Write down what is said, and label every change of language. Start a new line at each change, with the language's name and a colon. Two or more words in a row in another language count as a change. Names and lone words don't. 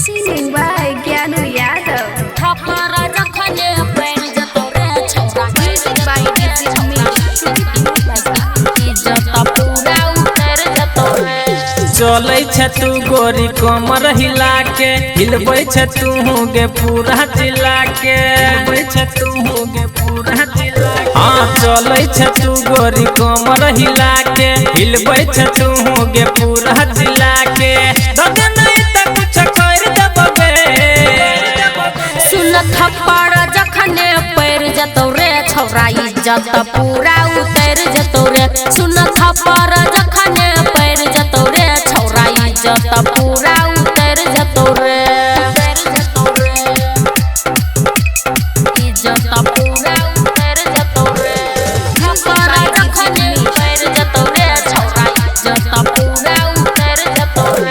English: Mixing by Gyanu Yadav.
Maithili: थप्पड़ जखने पैर जतो रे छौरा
English: Music by DJ Mix.
Maithili: इज्जत पूरा उतर जतो रे चलै छ तू गोरी कमर हिला के हिलबै छ तू गे पूरा जिला के हिलबै छ तू गे पूरा जिला के हां चलै छ तू गोरी कमर हिला के हिलबै छ तू गे पूरा जिला के दद नहीं त कुछ कर देबे सुन थप्पड़ जखने पैर जतो रे छौरा इज्जत पूरा उतर जतो रे सुन थप्पड़ जखने पैर जतो रे छौरा इज्जत पूरा उतर जतो रे इज्जत पूरा उतर जतो रे थप्पड़ जखने पैर जतो रे छौरा इज्जत पूरा उतर जतो रे